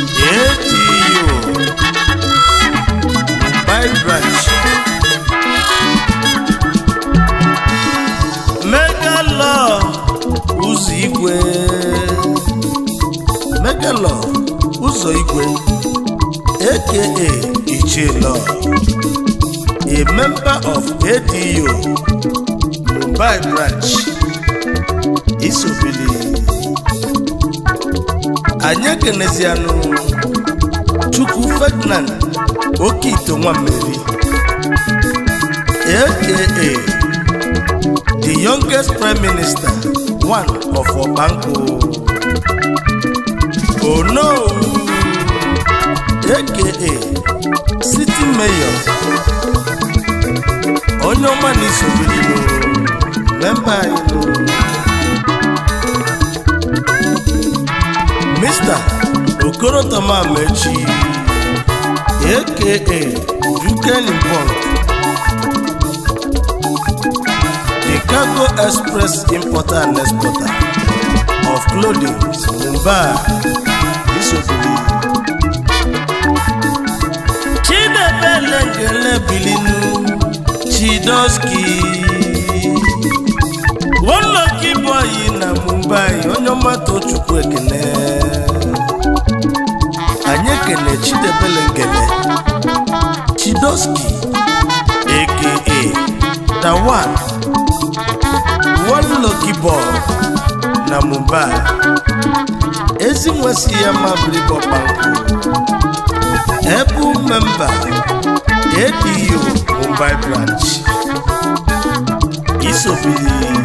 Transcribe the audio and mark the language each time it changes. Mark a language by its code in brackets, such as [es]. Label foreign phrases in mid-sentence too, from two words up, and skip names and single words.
[en] A D U, Mumbai branch. Mega Law Ụzọ Igwe. Mega Law Ụzọ Igwe, A K A Ichie Law, a member of A D U, Mumbai branch, [ig] Isobili. Anyị ekenezianụ Chukwu Ferdinand Okito Nwammeri, [en] A K A the youngest prime minister, one of Obanko. Oh no, A K A city mayor, [ig] onye ọma na Isobili nụ, member anyị nụ. [en] Mister Okoro Toma Amechi, A K A Duken Import, the cargo express importer and exporter of clothing, Mumbai, [ig] Isobili. Chidebele Ngele Bilinu, Chidoski, [en] one lucky boy [ig] na Mumbai, onye ọma Tochukwu ekene. Anyị ekene Chidebele Ngele, Chidoski, [en] A K A the one, one lucky boy na Mumbai. [ig] Ezi nwa si ya ma biri bọba nkụ. Ebu [en] member A D U Mumbai branch. [ig] Isobili.